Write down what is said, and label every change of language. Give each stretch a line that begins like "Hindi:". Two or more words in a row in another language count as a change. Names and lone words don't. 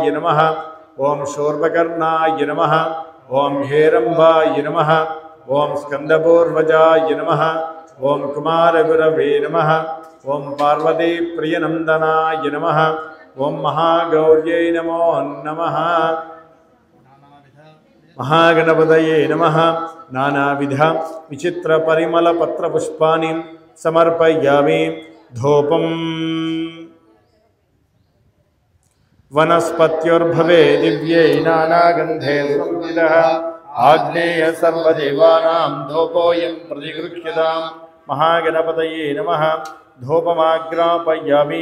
Sanskrit: नमः ॐ शूर्पकर्णाय नमः ॐ हेरम्बाय नमः ॐ स्कन्दपूर्वजाय नमः ॐ कुमारगुरवे नमः ॐ पार्वतीप्रियनन्दनाय नमः ॐ महागौर्यै नमो नमः महागणपतये नमः नानाविध विचित्रपरिमलपत्रपुष्पाणि సమర్పయామి. ధూపం వనస్పత్యుర్భవే దివ్యై నానాగంధే సంవిదః ఆగ్నేయ సర్వదేవానాం ధూపోయం ప్రతిగృహ్యతాం. మహాగణపతయే నమః. ధూపమాగ్రాపయామి.